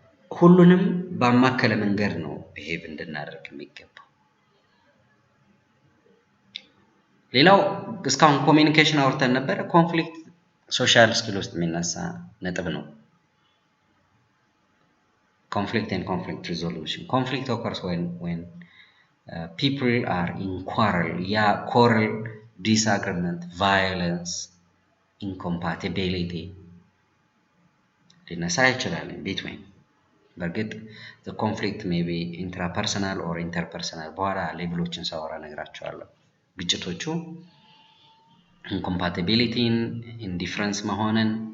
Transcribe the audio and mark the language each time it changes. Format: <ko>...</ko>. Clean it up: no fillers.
<am>ሁሉንም ባማከለ መንገድ ነው ቢሄቭ እንድናደርግ የሚገባው። ሌላው እስካሁን ኮሚኒኬሽን አውርተን ነበር። ኮንፍሊክት ሶሻል ስኪል ውስጥ የሚነሳ ነጥብ ነው።</am> <en>conflict and conflict resolution. conflict occurs when people are in quarrel, quarrel, disagreement, violence incompatibility ሊነሳ ይችላል between በርግጥ the conflict may be intrapersonal or interpersonal</en> <am>በኋላ ሌቭሎችን ሳወራ ነግራቸዋለሁ ግጭቶቹ</am> <en>incompatibility indifference መሆንን</en>